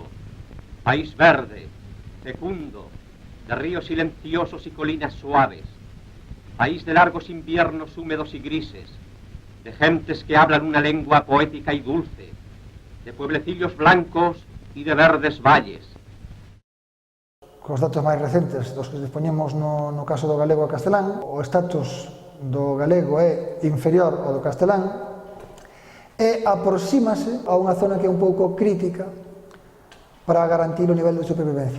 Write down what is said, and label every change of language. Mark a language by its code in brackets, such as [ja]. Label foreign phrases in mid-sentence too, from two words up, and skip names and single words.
[es] País verde, fecundo, de ríos silenciosos y colinas suaves. País de largos inviernos húmedos y grises, de gentes que hablan una lengua poética y dulce, de pueblecillos blancos y de verdes valles. [gl] Cos datos máis recentes dos que dispoñemos no caso do galego e castelán, o status do galego é inferior ao do castelán e aproxímase a unha zona que é un pouco crítica para garantir o nivel de supervivencia.